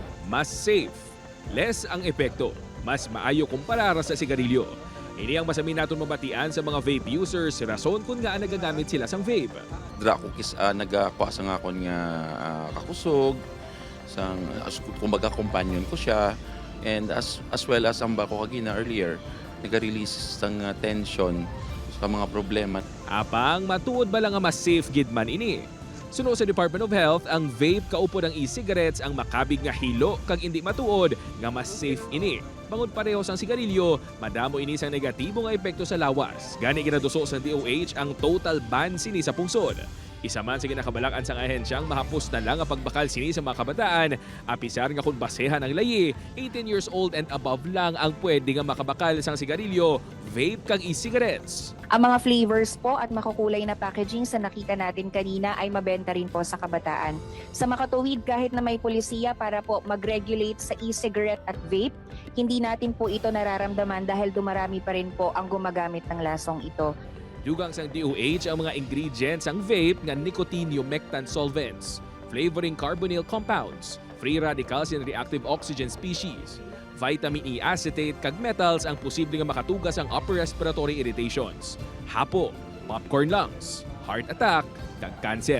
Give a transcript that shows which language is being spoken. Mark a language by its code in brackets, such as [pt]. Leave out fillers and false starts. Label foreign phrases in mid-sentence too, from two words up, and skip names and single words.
[hil] Mas safe, less ang epekto, mas maayo kumpara sa sigarilyo. Ini ang masamin naton mabatian sa mga vape users, rason kung nga nagagamit sila sang vape. Dra ko nagakuha sa nga akon nga kakusog, sang kumbaga companion ko siya, [en] and as well as [hil] ang bako kagina earlier, nag-release sang tension sa mga problema. Apang matuod ba lang nga mas safe gid man ini? Suno sa Department of Health, ang vape kaupo ng e-cigarettes ang makabig nga hilo kag hindi matuod nga mas safe ini. Bangod pareho sang sigarilyo, madamo ini sang negatibo nga epekto sa lawas. Gani ginaduso sa DOH ang total ban sini sa pungsod. Isa man sa ginakabalak-an sang ahensyang mahapos na lang ang pagbakal sini sa mga kabataan, apisar nga kung basehan ang layi, [en] 18 years old and above [hil] lang ang pwede nga makabakal sang sigarilyo, vape kag e-cigarettes. [tl] Ang mga flavors po at makukulay na packaging sa nakita natin kanina ay mabenta rin po sa kabataan. Sa makatuwid, kahit na may polisiya para po mag-regulate sa e-cigarette at vape, hindi natin po ito nararamdaman dahil dumarami pa rin po ang gumagamit ng lasong ito. [hil] Dugang sang DOH ang mga ingredients ang vape nga [en] nicotine humectant solvents, flavoring carbonyl compounds, free radicals and reactive oxygen species, vitamin E acetate [hil] kag metals ang posibleng makatugas ang [en] upper respiratory irritations, [hil] hapo, [en] popcorn lungs, heart attack [hil] kag cancer.